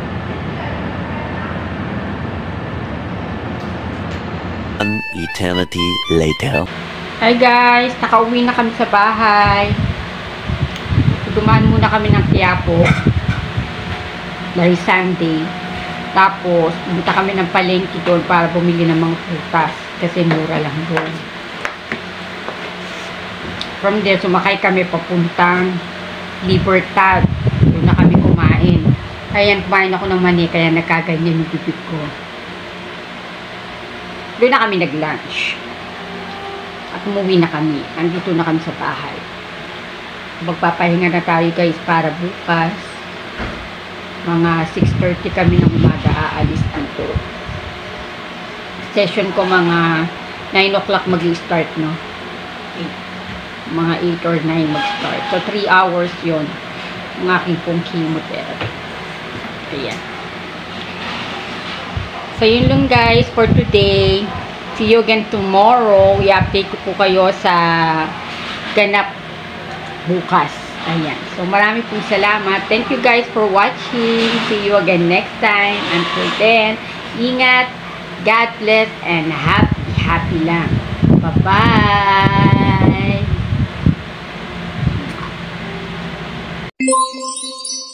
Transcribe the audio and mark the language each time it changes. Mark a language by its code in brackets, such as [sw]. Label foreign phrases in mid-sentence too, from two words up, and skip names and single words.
[en] An eternity later. [tl] Hi guys, nakauwi na kami sa bahay. Dumaan muna kami ng Quiapo dahil Sunday. Tapos, pumunta kami ng palengke doon para bumili ng mga prutas. Kasi mura lang doon. [en] From there, [tl] sumakay kami papuntang Libertad. Doon na kami kumain. Ayan, kumain ako ng mani, kaya nagkaganyan yung bibig ko. Doon na kami nag-lunch. At umuwi na kami. Andito na kami sa bahay. Magpapahinga na tayo guys para bukas. Mga 6:30 kami ng umaga aalis dito. Session ko mga 9 o'clock mag-start, no? Mga 8 or 9 mag-start. So, 3 hours yon ang aking pong chemotherapy. Ayan. So, yun lang guys [en] for today. See you again tomorrow. [tl] I-update ko po kayo sa ganap bukas. Ayan. So, marami pong salamat. [en] Thank you guys for watching. See you again next time. Until then, ingat, God bless, and happy lang. Bye-bye!